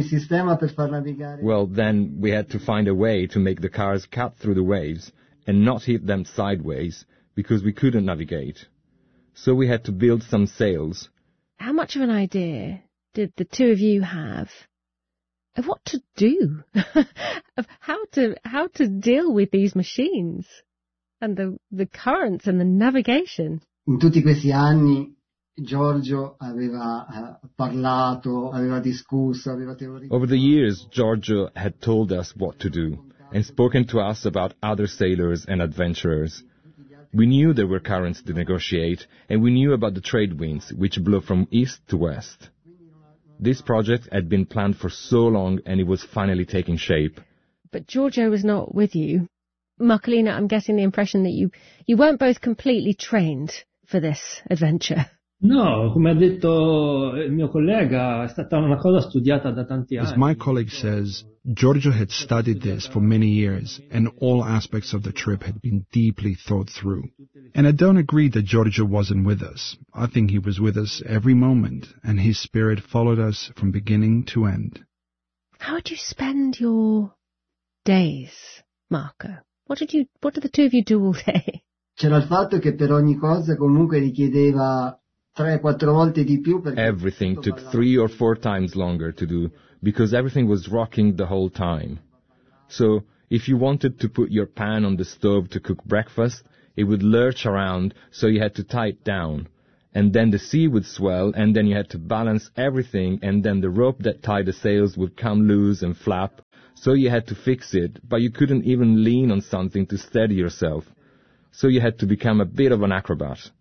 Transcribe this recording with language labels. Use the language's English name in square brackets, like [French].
[English] Well, then we had to find a way to make the cars cut through the waves and not hit them sideways because we couldn't navigate. So we had to build some sails. How much of an idea did the two of you have of what to do? Of how to deal with these machines and the currents and the navigation? [Italian] In tutti questi anni, Giorgio aveva parlato, aveva discusso, aveva teorizzato. [English] Over the years, Giorgio had told us what to do and spoken to us about other sailors and adventurers. We knew there were currents to negotiate, and we knew about the trade winds, which blow from east to west. This project had been planned for so long, and it was finally taking shape. But Giorgio was not with you. Marcolina, I'm getting the impression that you weren't both completely trained for this adventure. [Italian] No, come ha detto il mio collega, è stata una cosa studiata da tanti anni. [English] As my colleague says, Giorgio had studied this for many years, and all aspects of the trip had been deeply thought through. And I don't agree that Giorgio wasn't with us. I think he was with us every moment, and his spirit followed us from beginning to end. How did you spend your days, Marco? What did the two of you do all day? [Italian] C'era il fatto che per ogni cosa comunque richiedeva. [English] Everything took 3 or 4 times longer to do, because everything was rocking the whole time. So, if you wanted to put your pan on the stove to cook breakfast, it would lurch around, so you had to tie it down. and then the sea would swell, and then you had to balance everything, and then the rope that tied the sails would come loose and flap, so you had to fix it, but you couldn't even lean on something to steady yourself, so you had to become a bit of an acrobat.